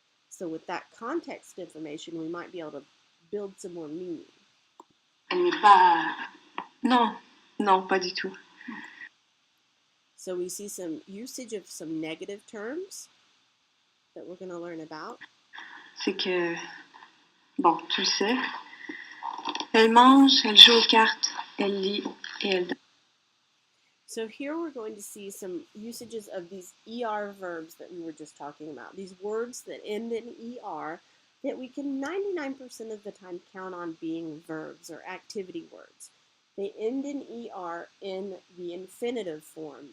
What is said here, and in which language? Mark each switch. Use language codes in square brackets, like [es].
[en] So with that context information, we might be able to build some more meaning. [fr] Elle n'est pas... Non, non, pas du tout. [en] So we see some usage of some negative terms that we're going to learn about. [fr] C'est que... Bon, tu le sais. Elle mange, elle joue aux cartes, elle lit et elle... [en] So here we're going to see some usages of these ER verbs that we were just talking about. These words that end in ER that we can 99% of the time count on being verbs or activity words. They end in ER in the infinitive form.